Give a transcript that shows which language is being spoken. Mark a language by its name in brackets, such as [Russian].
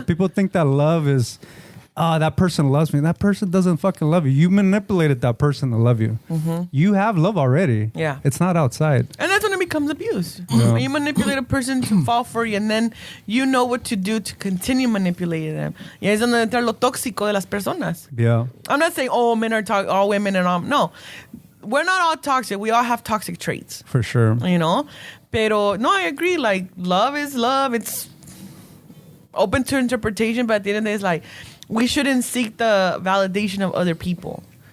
[English] people think that love is. That person loves me. That person doesn't fucking love you. You manipulated that person to love you. You have love already. Yeah. It's not outside. And that's when it becomes abuse. When you manipulate a person to fall for you, and then you know what to do to continue manipulating them. [Spanish] Y es donde entra lo tóxico de las personas. [English] Yeah. I'm not saying all men are all women and all. No, we're not all toxic. We all have toxic traits. For sure. You know, [Spanish] pero no, [English] I agree. Like love is love. It's open to interpretation, but at the end of the day, it's like we shouldn't seek the validation of other people